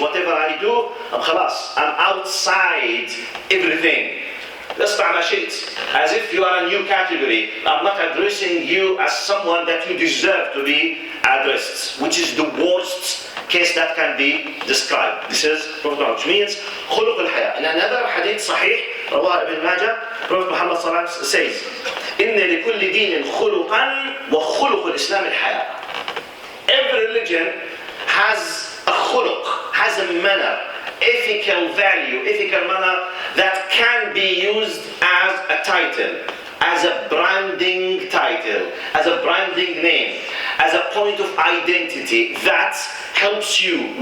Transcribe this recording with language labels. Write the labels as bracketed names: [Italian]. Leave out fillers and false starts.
[English] Whatever I do, I'm outside everything. As if you are a new category. I'm not addressing you as someone that you deserve to be addressed, which is the worst case that can be described. This is which means [Arabic] خلق الحياء. [English] In another hadith [Arabic] صحيح رواه ابن ماجه, Prophet Muhammad صلى الله عليه وسلم says, إن لكل دين خلقا وخلق الإسلام الحياء. [English] Every religion has a khuluq, has a manner, ethical value, ethical manner that can be used as a title, as a branding title, as a branding name, as a point of identity that helps you.